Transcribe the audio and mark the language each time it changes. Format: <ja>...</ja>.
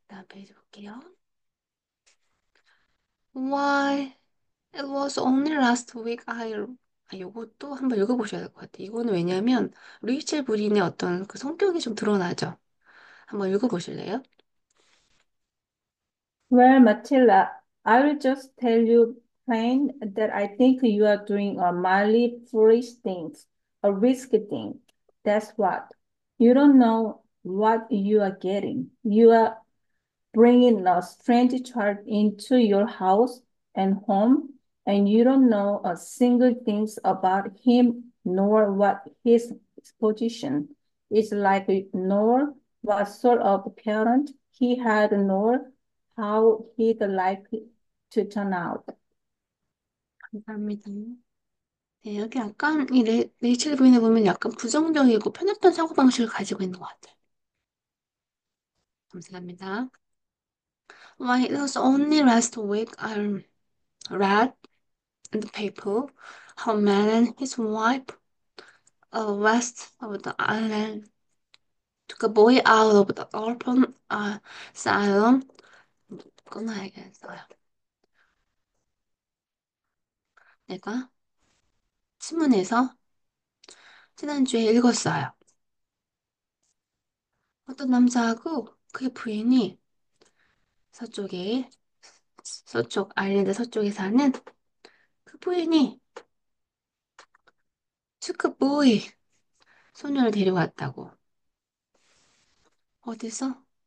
<ko>페이지 볼게요.</ko> <en>Why it was only last week</en> <ko>요것도 한번 읽어보셔야 될 것 같아요. 이거는 왜냐면 레이첼 브린의 어떤 그 성격이 좀 드러나죠. 한번 읽어보실래요?</ko> <en>Well, Matilda, I will just tell you plain that I think you are doing a mildly foolish thing, a risky thing. That's what. You don't know what you are getting. You are bringing a strange child into your house and home, and you don't know a single thing about him nor what his position is like, nor what sort of parent he had, nor how he'd like to turn out.</en> <ko>감사합니다. 네, 여기 약간 이 레이첼 부인에 보면 약간 부정적이고 편협한 사고방식을 가지고 있는 것 같아요. 감사합니다.</ko> <en>Why it was only last week I read in the paper how a man and his wife west of the island took a boy out of the orphan asylum.</en> <ko>끊어야겠어요. 내가 신문에서 지난주에 읽었어요. 어떤 남자하고 그의 부인이 서쪽에 서쪽 아일랜드 서쪽에 사는 그 부인이 축구보이 소녀를 데려왔다고. 어디서?</ko>